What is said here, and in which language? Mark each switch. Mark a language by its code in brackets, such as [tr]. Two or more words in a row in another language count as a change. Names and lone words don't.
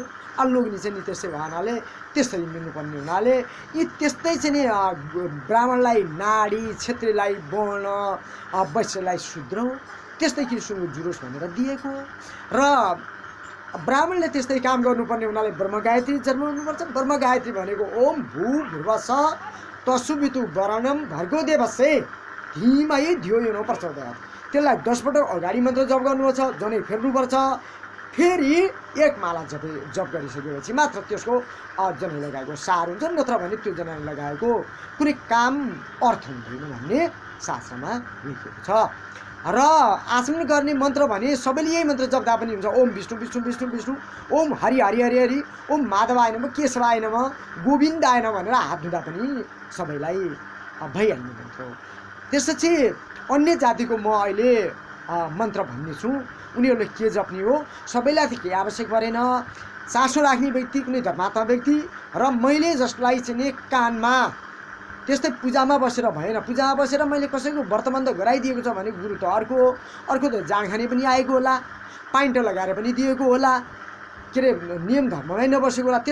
[ne] लोग्ने चाहिँ नि त्यस्तै भनाले त्यसरी मिल्नुपर्ने हुनाले यी त्यस्तै चाहिँ नि ब्राह्मणलाई नाडी, छेत्रीलाई वर्ण, वैश्यलाई शूद्र, त्यस्तै किसिमको जुरोस् भनेर दिएको। र ब्राह्मणले त्यस्तै काम गर्नुपर्ने हुनाले ब्रह्म गायत्री जन्माउनुपर्छ। ब्रह्म गायत्री भनेको [sa] ओम भू भुर्व स तसुवितु वरणम भर्गो देवस्य धीमहि धियो यो प्रचोदयात्। [ne] त्यसलाई 10 पटक अगाडि मन्त्र जप गर्नुपर्छ, जनै फेर्नुपर्छ। फेरि एक माला जप गरिसकेपछि मात्र त्यसको जनै लगाएको सार हुन्छ, नत्र भने त्यो जनै लगाएको कुनै काम अर्थ हुँदैन भन्ने शास्त्रमा लेखिएको छ। र आचमन गर्ने मन्त्र भने सबैले यही मन्त्र जप्दा पनि हुन्छ। [sa] ओम विष्णु विष्णु विष्णु विष्णु, ओम हरि हरि हरि हरि, ओम माधवाय नमः केशवाय नमः गोविन्दाय नमः [ne] भनेर हात धुँदा पनि सबैलाई भइहाल्ने मन्त्र हो। त्यसपछि अन्य जातिको म अहिले मन्त्र भन्ने छु, उनीहरूले के जप्ने हो सबैलाई त केही आवश्यक परेन। चासो राख्ने व्यक्ति, कुनै धर्मात्मा व्यक्ति र मैले जसलाई चाहिँ नि कानमा त्यस्तै पूजामा बसेर भएन, पूजामा बसेर मैले कसैको व्रतबन्ध गराइदिएको छ भने गुरु त अर्को त जाँड खाने पनि आएको होला, पाइन्टो लगाएर पनि दिएको होला, के अरे नियम धर्ममै नबसेको होला।